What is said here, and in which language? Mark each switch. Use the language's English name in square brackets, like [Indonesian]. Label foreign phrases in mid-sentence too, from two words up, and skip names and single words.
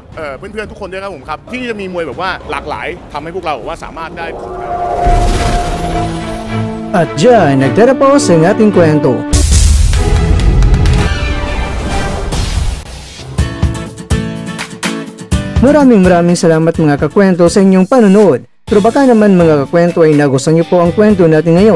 [Thai] เพื่อนๆทุกคนด้วยครับผมครับที่จะมีมวยแบบว่าหลากหลายทำให้พวกเราว่าสามารถได้ [Filipino] At dyan, nagtatapos ang ating kwento. Maraming salamat mga kakwento sa inyong panonood. Pero baka naman mga kakwento ay nagustuhan niyo po ang kwento natin ngayon.